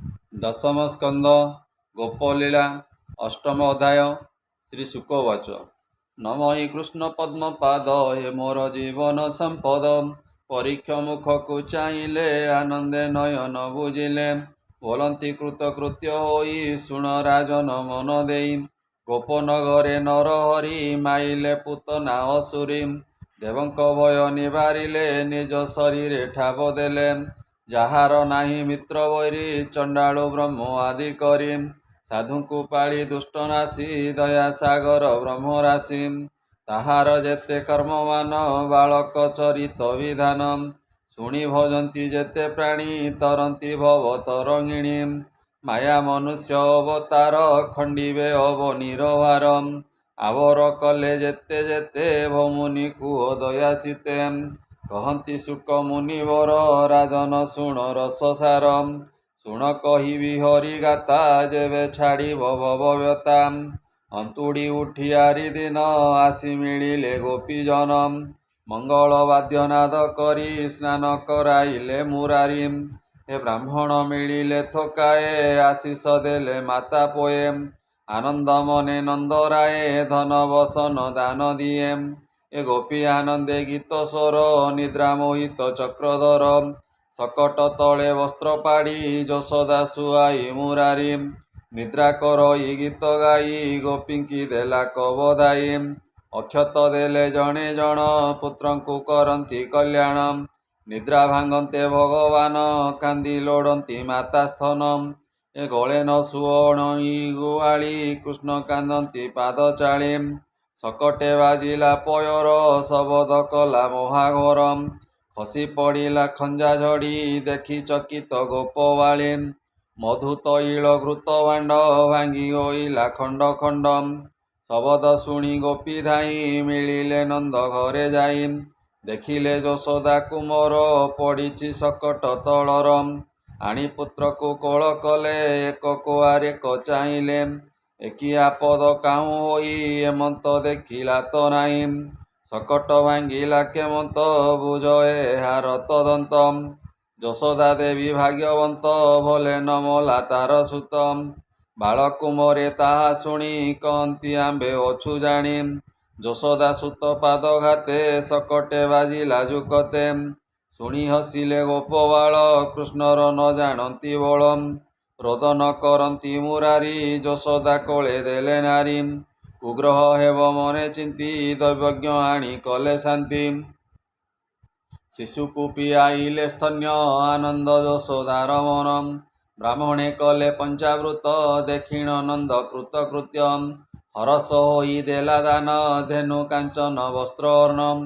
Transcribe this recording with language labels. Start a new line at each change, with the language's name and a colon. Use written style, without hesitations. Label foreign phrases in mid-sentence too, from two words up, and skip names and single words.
Odia: ଦଶମ ସ୍କନ୍ଦ ଗୋପଲୀଳା ଅଷ୍ଟମ ଅଧ୍ୟାୟ ଶ୍ରୀ ଶୁକବାଚ ନମୟୀ କୃଷ୍ଣ ପଦ୍ମପାଦ ହେ ମୋର ଜୀବନ ସମ୍ପଦ ପରୀକ୍ଷ ମୁଖ କୋ ଚାହିଲେ ଆନନ୍ଦେ ନୟନ ବୁଜିଲେ ବୋଲତି କୃତକୃତ୍ୟ ହୋଇ ଶୁଣ ରାଜନ ମନ ଦେଇ ଗୋପନଗରେ ନରହରି ମାଇଲେ ପୂତନା ଅସୁରୀ ଦେବଙ୍କ ଭୟ ନିବାରିଲେ ନିଜ ଶରୀରେ ଠାବ ଦେଲେ ଯାହାର ନାହିଁ ମିତ୍ର ବୈରୀ ଚଣ୍ଡାଳୁ ବ୍ରହ୍ମ ଆଦି କରି ସାଧୁଙ୍କୁ ପାଳି ଦୁଷ୍ଟ ନାଶୀ ଦୟା ସାଗର ବ୍ରହ୍ମରାଶି ତାହାର ଯେତେ କର୍ମମାନ ବାଳକ ଚରିତ ବିଧାନ ଶୁଣି ଭଜନ୍ତି ଯେତେ ପ୍ରାଣୀ ତରନ୍ତି ଭବ ତରଙ୍ଗିଣୀ ମାୟା ମନୁଷ୍ୟ ଅବତାର ଖଣ୍ଡିବେ ଅବନୀର ଭାର ଆବର କଲେ ଯେତେ ଯେତେ ଭମୁନି କୁହ ଦୟା ଚିତେ କହତି ଶୁକ ମୁନିବର ରାଜନ ଶୁଣ ରସସାର ଶୁଣ କହିବି ହରି ଗାତା ଯେବେ ଛାଡ଼ି ଭବବ୍ୟତା ଅନ୍ତୁଡ଼ି ଉଠିୟାରି ଦିନ ଆସି ମିଳିଲେ ଗୋପୀଜନ ମଙ୍ଗଳ ବାଦ୍ୟନାଦ କରି ସ୍ନାନ କରାଇଲେ ମୁରାରି ହେ ବ୍ରାହ୍ମଣ ମିଳିଲେ ଥକାଏ ଆଶିଷ ଦେଲେ ମାତା ପୋଏ ଆନନ୍ଦ ମନେ ନନ୍ଦରାଏ ଧନ ବସନ ଦାନ ଦିଏ ଏ ଗୋପୀ ଆନନ୍ଦେ ଗୀତ ସ୍ୱର ନିଦ୍ରା ମୋହିତ ଚକ୍ରଧର ସକଟ ତଳେ ବସ୍ତ୍ର ପାଡ଼ି ଯଶୋଦା ସୁଆଇ ମୁରାରି ନିଦ୍ରା କରଇ ଗୀତ ଗାଇ ଗୋପୀଙ୍କି ଦେଲା କବଦାଇ ଅକ୍ଷତ ଦେଲେ ଜଣେ ଜଣ ପୁତ୍ରଙ୍କୁ କରନ୍ତି କଲ୍ୟାଣ ନିଦ୍ରା ଭାଙ୍ଗନ୍ତେ ଭଗବାନ କାନ୍ଦି ଲୋଡ଼ନ୍ତି ମାତା ସ୍ତନ ଏ ଗଲେ ନ ସୁବର୍ଣ୍ଣ ଗୁଆଳୀ କୃଷ୍ଣ କାନ୍ଦନ୍ତି ପାଦ ଚାଳି ସକଟେ ବାଜିଲା ପୟର ଶବଦ କଲା ମହାଘୋର ଖସି ପଡ଼ିଲା ଖଞ୍ଜା ଝଡ଼ି ଦେଖି ଚକିତ ଗୋପବାଳୀ ମଧୁ ତୈଳ ଘୃତ ଭାଣ୍ଡ ଭାଙ୍ଗି ହୋଇଲା ଖଣ୍ଡ ଖଣ୍ଡ ଶବଦ ଶୁଣି ଗୋପୀ ଧାଇ ମିଳିଲେ ନନ୍ଦ ଘରେ ଯାଇ ଦେଖିଲେ ଯଶୋଦା କୁମର ପଡ଼ିଛି ସକଟ ତଳର ଆଣି ପୁତ୍ର କୋ କୋଳ କଲେ ଏକ କୁଆର ଏକ ଚାହିଲେ ଏକି ଆପଦ କାହୁଁ ହୋଇ ଏମନ୍ତ ଦେଖିଲା ତୋ ନାହିଁ ସକଟ ଭାଙ୍ଗିଲା କେମନ୍ତ ବୁଝ ଏହାର ତଦନ୍ତ ଯଶୋଦା ଦେବୀ ଭାଗ୍ୟବନ୍ତ ଭଲେ ନମଲା ତାର ସୁତ ବାଳକୁମରେ ତାହା ଶୁଣି କହତି ଆମ୍ବେ ଅଛୁ ଜାଣି ଯଶୋଦା ସୁତ ପାଦ ଘାତେ ସକଟେ ବାଜିଲା ଯୁକତେ ଶୁଣି ହସିଲେ ଗୋପବାଳ କୃଷ୍ଣର ନ ଜାଣତି ବଳ ରୋଦନ କରତି ମୁରାରି ଯଶୋଦା କୋଳେ ଦେଲେ ନାରୀ ଉଗ୍ରହ ହେବ ମନେ ଚିନ୍ତି ଦୈବଜ୍ଞ ଆଣି କଲେ ଶାନ୍ତି ଶିଶୁକୁ ପିଆଇଲେ ସ୍ତନ୍ୟ ଆନନ୍ଦ ଯଶୋଦାର ମନ ବ୍ରାହ୍ମଣେ କଲେ ପଞ୍ଚାବୃତ ଦେଖିଣ ନନ୍ଦ କୃତକୃତ୍ୟ ହରସ ହୋଇ ଦେଲା ଦାନ ଧେନୁ କାଞ୍ଚନ ବସ୍ତ୍ର ଅର୍ଣ୍ଣମ